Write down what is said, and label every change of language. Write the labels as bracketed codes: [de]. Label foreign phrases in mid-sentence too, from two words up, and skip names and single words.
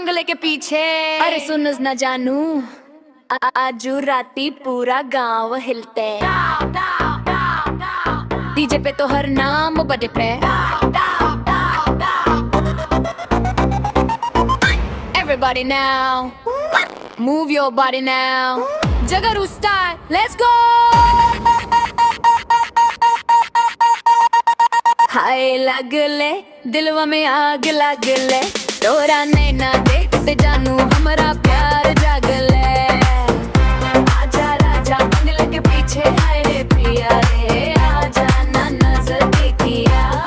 [bho] बंगले के पीछे। अरे सुन न जानू, आजू राती पूरा गांव हिलते, डीजे पे तो हर नाम बजे पे। [en] Everybody now, move your body now. Jagaru style, let's go. [bho] हाय लगले दिलवा में आग लगले, तोरा नैना देखते जानू हमारा प्यार जागले। आजा राजा बंगले के पीछे, हाय रे प्रिया रे, आजा ना नजर देखिया।